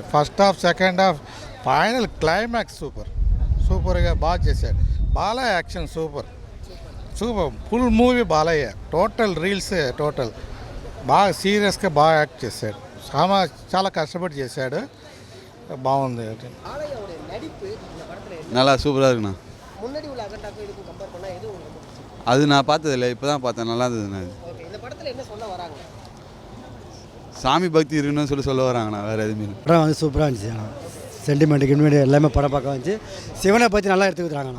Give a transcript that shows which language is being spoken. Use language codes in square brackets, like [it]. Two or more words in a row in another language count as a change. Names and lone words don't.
[en] first half, second half, final climax [te] సూపర్గా బాగా చేశాడు. [en] బాలయ్య action super full movie. [te] బాలయ్య [en] total reels [te] బాగా సీరియస్గా బాగా యాక్ట్ చేశాడు. చాలా కష్టపడి చేశాడు. బాగుంది. [ta] நல்லா சூப்பராக இருக்குண்ணா. அது நான் பார்த்ததில்லை, இப்போ தான் பார்த்தேன். நல்லா இருந்ததுண்ணா. இந்த படத்தில் சாமி பக்தி இருக்குன்னு சொல்ல வராங்கண்ணா, வேறு எதுவுமே இல்லை. படம் வந்து சூப்பராக இருந்துச்சு. ஆனால் சென்டிமெண்ட்டுக்கு இன்வெண்ட் எல்லாமே படம் பார்க்க வந்துச்சு. சிவனை பற்றி நல்லா எடுத்துக்கிறாங்கண்ணா.